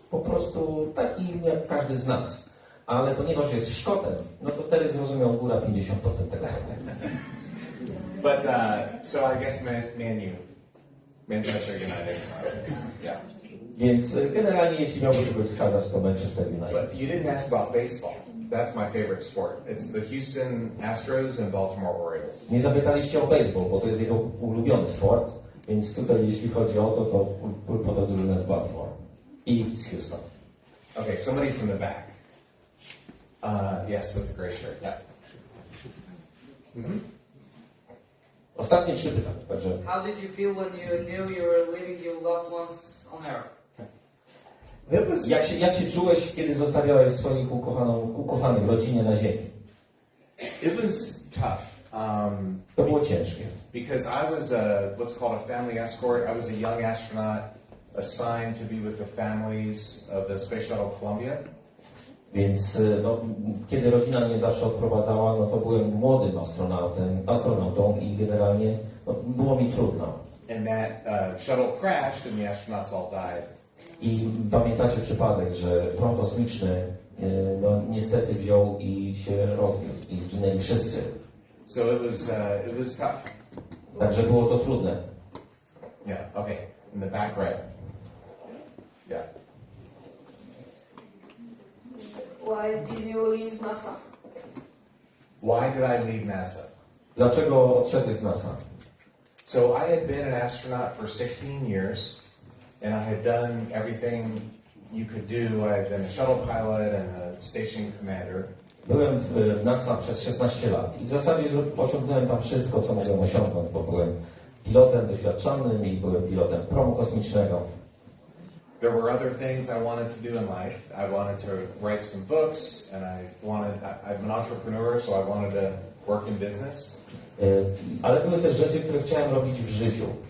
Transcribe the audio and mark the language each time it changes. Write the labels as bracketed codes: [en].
[pl] Po prostu taki jak każdy z nas. Ale ponieważ jest Szkotem, no to Terry zrozumiał góra 50% tego. [en] But, so I guess Manchester United. Yeah. [pl] Więc generalnie, jeśli miałbym kogoś wskazać, to Manchester United. [en] But you didn't ask about baseball. That's my favorite sport. It's the Houston Astros and Baltimore Orioles. [pl] Nie zapytaliście o baseball, bo to jest jego ulubiony sport, więc tutaj jeśli chodzi o to, to podał drużynę z Baltimore i z Houston. [en] Okay, somebody from the back. Yes, with the gray shirt. Yeah. [pl] Ostatnie 3 pytania, także... [en] How did you feel when you knew you were leaving your loved ones on Earth? [pl] Jak się czułeś, kiedy zostawiałeś swoich ukochanych rodzinie na ziemi? [en] It was tough. [pl] To było ciężkie. [en] Because I was what's called a family escort. I was a young astronaut assigned to be with the families of the Space Shuttle Columbia. [pl] Więc no, kiedy rodzina mnie zawsze odprowadzała, no to byłem młodym astronautą i generalnie no, było mi trudno. [en] And that shuttle crashed and the astronauts all died. [pl] I pamiętacie przypadek, że prom kosmiczny no, niestety wziął i się rozbił i zginęli wszyscy. [en] So it was tough. [pl] Także było to trudne. [en] Yeah. Okay. In the back right. Yeah. Why did you leave NASA? Why did I leave NASA? [pl] Dlaczego odszedłeś z NASA? [en] So I had been an astronaut for 16 years, and I had done everything you could do. I had been a shuttle pilot and a station commander. [pl] Byłem w NASA przez 16 lat i w zasadzie osiągnąłem tam wszystko, co mogłem osiągnąć, bo byłem pilotem doświadczonym i byłem pilotem promu kosmicznego. [en] There were other things I wanted to do in life. I wanted to write some books, and I'm an entrepreneur, so I wanted to work in business. [pl] Ale były też rzeczy, które chciałem robić w życiu.